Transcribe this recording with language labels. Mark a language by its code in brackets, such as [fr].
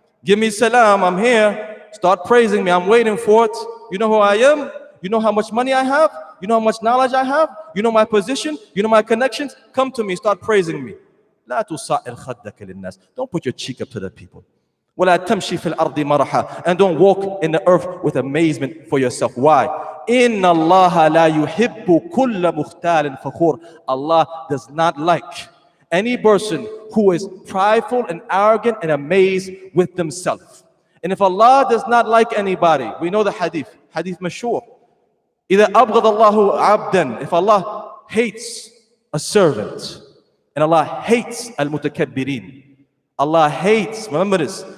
[en] Give me salam, I'm here. Start praising me, I'm waiting for it. You know who I am? You know how much money I have? You know how much knowledge I have? You know my position? You know my connections? Come to me, start praising me. [ar] لا تصعر خدك للناس. [en] Don't put your cheek up to the people. [ar] ولا تمشي في الأرض مرحا. [en] And don't walk in the earth with amazement for yourself. Why? [ar] إن الله لا يحب كل مختال فخور. [en] Allah does not like any person who is prideful and arrogant and amazed with themselves. And if Allah does not like anybody, we know the hadith mashhur. [ar] إذا أبغض الله عبدا. [en] If Allah hates a servant, and Allah hates al-mutakabbirin. Allah hates, remember this,